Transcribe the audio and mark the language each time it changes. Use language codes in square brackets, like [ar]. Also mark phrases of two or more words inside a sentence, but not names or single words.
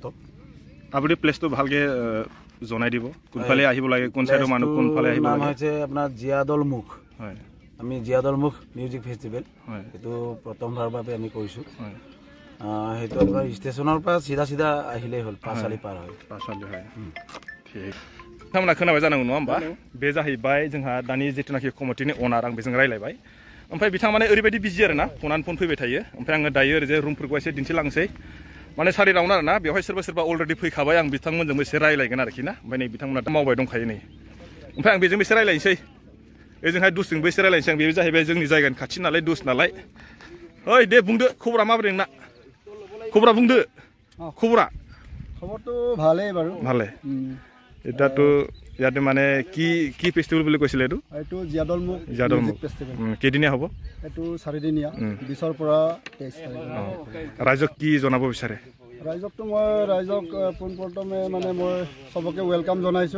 [as] আপুনি প্লেচটো ভালকৈ জনাই দিব, কোনফালে আহিব লাগে, কোন চাইডৰ মানুহ কোনফালে আহিব লাগে। নাম হৈছে আপোনাৰ জিয়াদল মুখ। হয়, আমি জিয়াদল মুখ মিউজিক ফেষ্টিভেল, হয়, সেইটো প্ৰথমবাৰৰ বাবে আমি কৰিছোঁ। সেইটো আপোনাৰ ষ্টেচনৰ পৰা চিধা আহিলেই হ'ল, পাঁচআলি পাৰ হয়। पासालि হয়, ঠিক। [brx] नोंथांमोना खोनाबाय जानांगौ नङा होमबा। बे जाहैबाय जोंहा दानि जिथुनाखि कमिटिनि अनार, आं बेजों रायलायबाय। ओमफ्राय बिथाङा माने ओरैबायदि बिजि आरो ना, फनानो फन फैबाय थायो। ओमफ्राय आङो दायो ओरैजाय रुमफोरखौ एसे दिन्थिलांसै। माने सारि राउन्ड आरो ना, बेवहाय सोरबा अलरेडि फैखाबाय, आं बिथांमोनजोंबो एसे रायलायगोन आरोखि ना। ओमफ्राय नै बिथांमोना मावबाय दंखायो नै। ओमफ्राय आं बेजोंबो एसे रायलायनोसै, ओजोंहाय दुसजोंबो एसे रायलायनोसै। आं बे जाहैबाय जोंनि जायगानि खाथि नालाय, दुस नालाय। ओइ दे बुंदो, खबरा माबोरै नोंना? खबरा बुंदो, खबरा? [as] খবৰটো ভালেই বাৰু। ভালে। এটাতো ইয়াতে মানে কি ফেষ্টিভেল বুলি কৈছিলে এইটো? এইটো জিয়াদল মুখ ফেষ্টিভেল। কেইদিনীয়া হ'ব? এইটো 4 দিনীয়া, 20ৰ পৰা 23 তাৰিখ। ৰাইজক কি জনাব বিচাৰে? ৰাইজকতো মই পোনপ্ৰথমে মানে মই চবকে ৱেলকাম জনাইছোঁ।